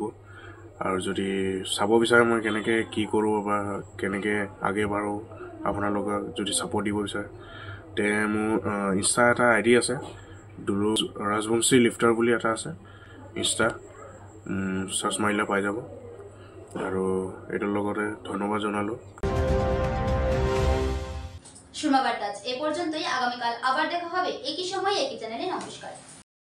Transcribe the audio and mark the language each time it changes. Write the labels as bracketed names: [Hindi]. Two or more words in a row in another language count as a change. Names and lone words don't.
[Assamese] আৰু যদি চাব বিচাৰে মই কেনেকৈ কি কৰোঁ বা কেনেকৈ আগে বাঢ়োঁ, আপোনালোকে যদি ছাপৰ্ট দিব বিচাৰে, তে মোৰ ইনষ্টা এটা ID আছে, দুলু ৰাজবংশী লিফটাৰ বুলি এটা আছে ইনষ্টা, চাৰ্চ মাৰিলে পাই যাব। আৰু এটাৰ লগতে ধন্যবাদ জনালোঁ। [Bangla] সুরমা বার্তা এ পর্যন্তই। আগামীকাল আবার দেখা হবে একই সময় একই চ্যানেলে। নমস্কার।